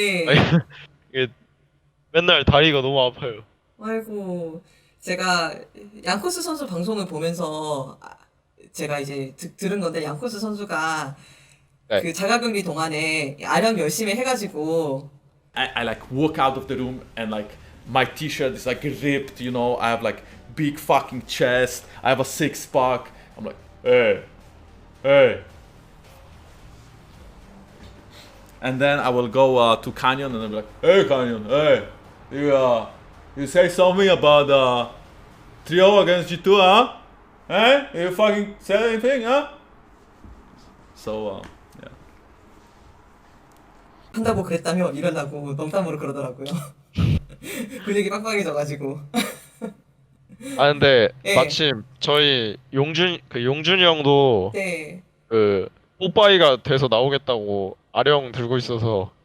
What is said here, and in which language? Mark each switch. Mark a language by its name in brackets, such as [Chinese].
[Korean] 예. 이게 맨날 다리가 너무 아파요. 아이고, 제가 양코스 선수 방송을 보면서 제가 이제 들은 건데 양코스 선수가 네. 그 자가격리 동안에 아령 열심히 해가지고 [English] I like walk out of the room and like my t-shirt is like ripped, you know. I have like big fucking chest. I have a six pack. I'm like, hey, hey. And then I will go to Canyon and I'll be like, hey Canyon, hey, you say something about 3-0 against G2, huh? Hey, you fucking say anything, huh? So yeah. [Korean] 한다고 그랬다며 이러려고 농담으로 그러더라고요. 근육이 빵빵해져가지고. 아, 근데 예. 마침 저희 용준이 형도 네. 그 뽀빠이가 돼서 나오겠다고 아령 들고 있어서